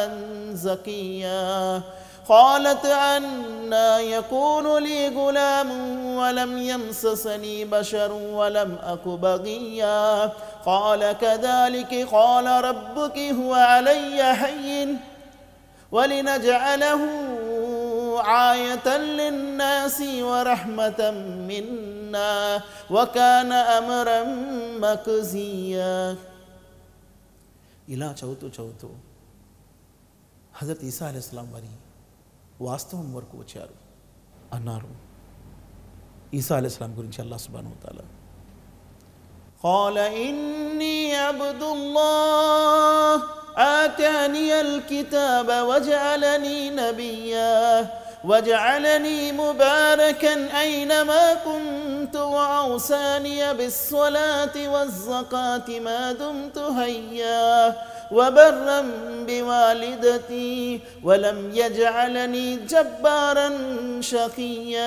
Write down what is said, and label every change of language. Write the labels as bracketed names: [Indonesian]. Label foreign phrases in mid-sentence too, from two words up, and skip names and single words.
[Arabic] زكيا قالت أنى يكون لي غلام ولم يمسسني بشر ولم أك بغيا قال كذلك قال ربك هو علي هين ولنجعله آية للناس ورحمة منا وكان أمرا مقضيا. [Telugu] ఇలా చదువుతూ హజరత్ ఈసా అలైహిస్సలాం వారి వాస్తవం వరకు వచ్చారు. అన్నారు ఈసా అలైహిస్సలాం గురించి అల్లాహ్ [Arabic] سبحانه وتعالى, قال إني عبد الله آتاني الكتاب وجعلني نبيا وجعلني مباركا أينما كنت وأوصاني بالصلاة والزكاة ما دمت حيا وبرا بوالدتي ولم يجعلني جبارا شقيا